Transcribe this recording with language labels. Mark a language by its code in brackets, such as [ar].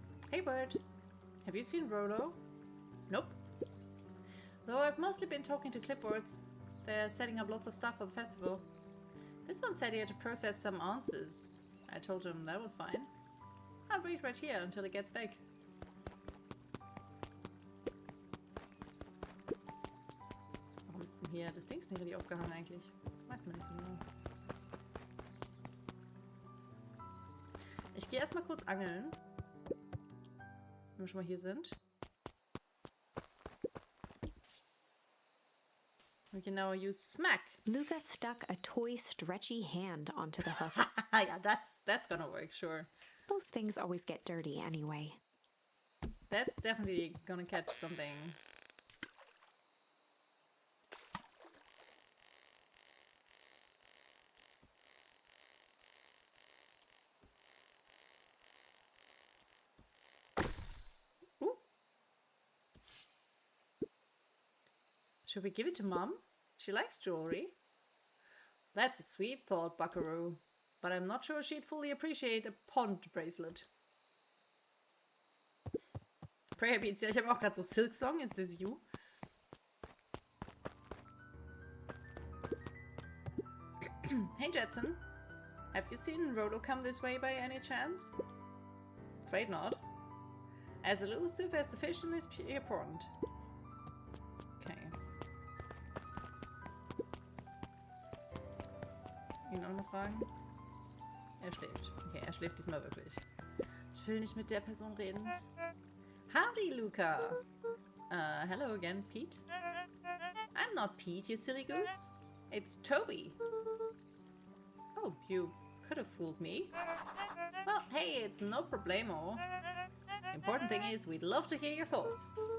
[en] Hey Bird, have you seen Rollo? Nope. Though I've mostly been talking to clipboards. They're setting up lots of stuff for the festival. This one said he had to process some answers. I told him that was fine. I'll wait right here until he gets back. [de] Warum ist denn hier das Ding nicht richtig aufgehangen eigentlich? Weiß man nicht so genau. Ich gehe erstmal kurz angeln. Wenn wir schon mal hier sind. [en] We can now use smack. Luca stuck a toy stretchy hand onto the hook. Yeah, that's gonna work, sure. Those things always get dirty anyway. That's definitely gonna catch something. Ooh. Should we give it to Mom? She likes jewelry. That's a sweet thought, Buckaroo. But I'm not sure she'd fully appreciate a pond bracelet. [de] Prayer Beats, ja, ich habe auch gerade so Silk Song, [en] is this you? Hey Jetson, have you seen Rollo come this way by any chance? Afraid not. As elusive as the fish in this pond. Okay. [de] Ihn auch noch fragen? Er schläft. Okay, er schläft diesmal wirklich. Ich will nicht mit der Person reden. [en] Howdy, Luca. Hello again, Pete. I'm not Pete, you silly goose. It's Toby. Oh, you could have fooled me. Well, hey, it's no problemo. Important thing is, we'd love to hear your thoughts.